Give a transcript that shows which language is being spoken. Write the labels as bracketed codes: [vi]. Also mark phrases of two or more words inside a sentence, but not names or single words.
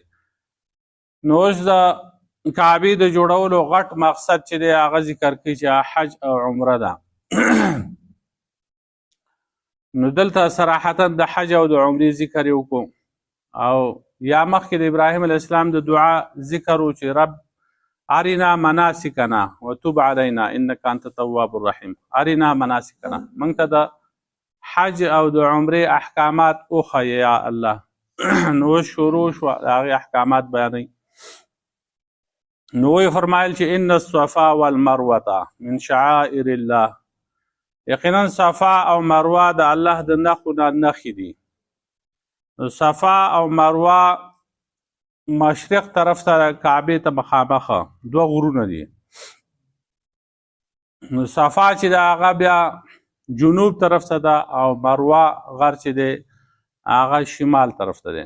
[ps] نو اوس د کعبې د جوړولو غټ مقصد چې دی هغه ذکر کوي چې حج او عمره ده. نو دلته صراحتا د حج او د عمرې ذکر یې وکړو، او یا مخکې د ابراهیم [ar] علیه السلام [ps] د دعا ذکر و چې [ar] رب ارنا مناسکنا وتوب علینا انک انت التواب الرحیم. ارنا مناسکنا، [ps] موږ ته د حج او د عمرې احکامات وښیه [ar] یا الله. [ps] نو شروع شوه د هغې احکامات بیانوي. نو ویې فرمایل چې [ar] ان الصفا والمروه من شعائر الله، [ps] یقینا صفا او مروه د الله د نښو نه نښې دي. صفا او مروه مشرق طرف ته کعبې ته مخامخه دوه غرونه دي. نو صفا چې د هغه بیا جنوب طرف ته ده او مروه غر چې دی هغه شمال طرف ته دی.